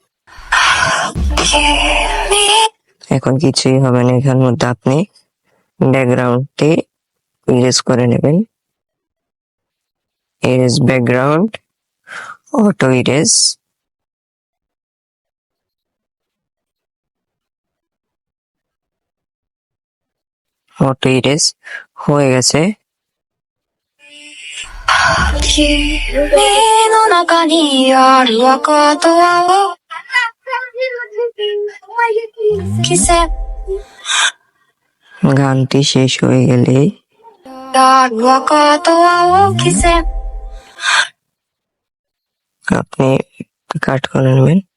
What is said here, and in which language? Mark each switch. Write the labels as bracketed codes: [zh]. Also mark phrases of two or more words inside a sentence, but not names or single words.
[bn] এখন কিছুই হবে না, এখান মধ্যে আপনি [en] background erase [bn] করে নেবেন। [en] erase background, auto erase. auto erase [bn] হয়ে গেছে। [ja] 君の中にある赤と青季節 [bn] গানটি শেষ হয়ে গেলে [ja] ある赤と青季節 [bn] আপনি কাট করে নেবেন।